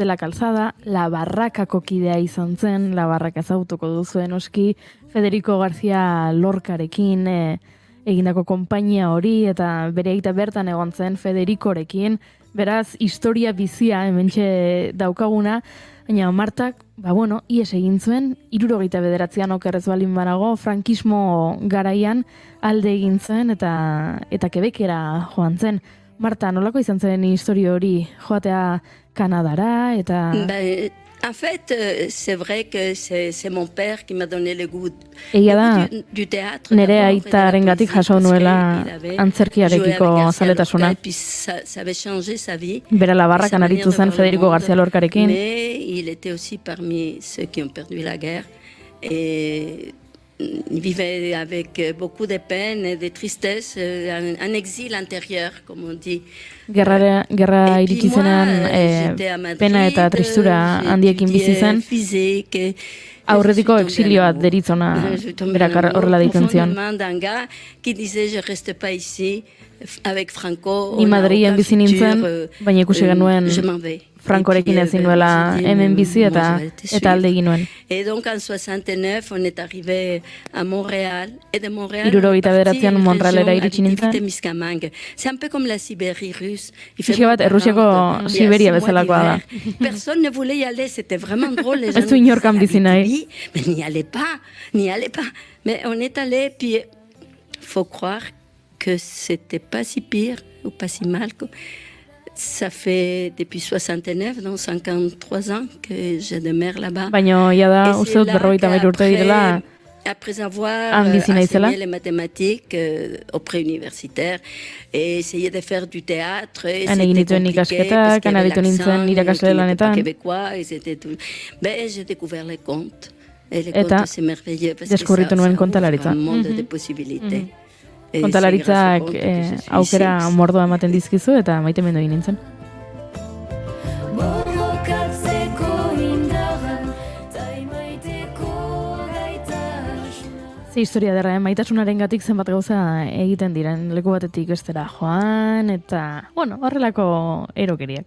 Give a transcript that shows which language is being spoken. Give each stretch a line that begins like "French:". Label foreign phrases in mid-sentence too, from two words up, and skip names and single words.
Basque: la Calzada, La Barrakako kidea izan zen, La Barraka ezagutuko duzuen oski, Federico García Lorcarekin egindako konpainia hori, eta bere aita bertan egon zen Federicorekin, beraz, historia bizia hementxe daukaguna, baina Martak, ies egin zuen, 79an okerrez balin banago, frankismo garaian alde egin zen, eta Quebecera joan zen. Marta, nolako izan zen historia hori joatea Kanadara, eta...
French: En fait, c'est vrai que c'est mon père qui m'a donné le goût du théâtre.
Basque: Nere aitarengatik jaso nuela antzerkiarekiko zaletasuna. Bera La Barrakan aritu zen Federico García Lorcarekin.
French: Mais il était aussi parmi ceux qui ont perdu la guerre. Et il vivait avec beaucoup de peine et de tristesse, un exil intérieur, comme on dit.
Basque: Gerra iritsi zenean pena eta tristura handiekin bizi zen, aurretiko exilioa deritzona berak horrela deitzen zion. Ni Madrilen bizi nintzen, baina ikusi genuen Frankorekin ezin nuela hemen bizi eta alde egin nuen.
French: Et donc en 69 on est arrivé à Montréal et de Montréal
Basque: 79an Montrealera iritsi nintzen.
French: C'est un peu comme la Sibérie russe.
Basque: Pixka bat Errusiako Siberia bezalakoa da.
French: Personne ne voulait y aller, c'était vraiment drôle. Les gens
Basque: ez du inorkan bizi nahi.
French: Mais n'y allez pas. Mais on est allé, puis faut croire que c'était pas si pire ou pas si mal. Ça fait depuis 69, donc 53 ans que je demeure là-bas.
Basque: Baina da uste dut 53 urte direla.
French: Après avoir enseigné les mathématiques au pré-universitaire et essayé de faire du théâtre, c'était compliqué parce qu'il y avait l'accent québécois et c'était tout. Mais j'ai découvert les contes. Et les contes, c'est merveilleux parce que ça un monde de possibilités.
Basque: Kontalaritzak aukera mordoa ematen dizkizu eta maitemendu egin nintzen. Ze historia derra, maitasunaren gatik zenbat gauza egiten diren leku batetik bestera joan, eta, horrelako erokeriak.